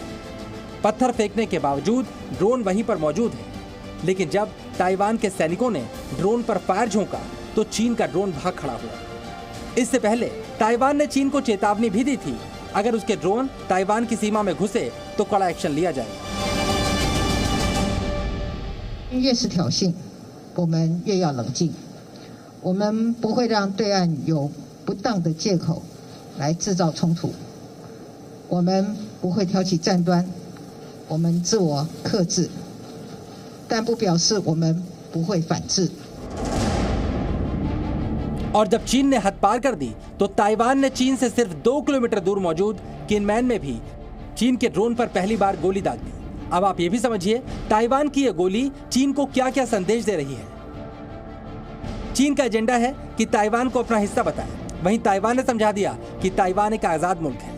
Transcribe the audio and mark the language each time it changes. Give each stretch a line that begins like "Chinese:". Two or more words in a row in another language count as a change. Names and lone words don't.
Hindi: पत्थर फेंकने के बावजूद ड्रोन वहीं पर मौजूद है। लेकिन जब ताइवान के सैनिकों ने ड्रोन पर फायर झोंका तो चीन का ड्रोन भाग खड़ा हुआ। इससे पहले ताइवान ने चीन को चेतावनी भी दी थी, अगर उसके ड्रोन ताइवान की सीमा में घुसे तो कड़ा एक्शन लिया जाएगा।
Chinese: 越是挑衅，我们越要冷静。我们不会让对岸有不当的借口来制造冲突。我们不会挑起战端，我们自我克制，但不表示我们不会反制。
Hindi: और जब चीन ने हद पार कर दी तो ताइवान ने चीन से सिर्फ 2 किलोमीटर दूर मौजूद किनमेन में भी चीन के ड्रोन पर पहली बार गोली दाग दी। अब आप ये भी समझिए ताइवान की यह गोली चीन को क्या क्या संदेश दे रही है। चीन का एजेंडा है कि ताइवान को अपना हिस्सा बताए, वहीं ताइवान ने समझा दिया कि ताइवान एक आजाद मुल्क है।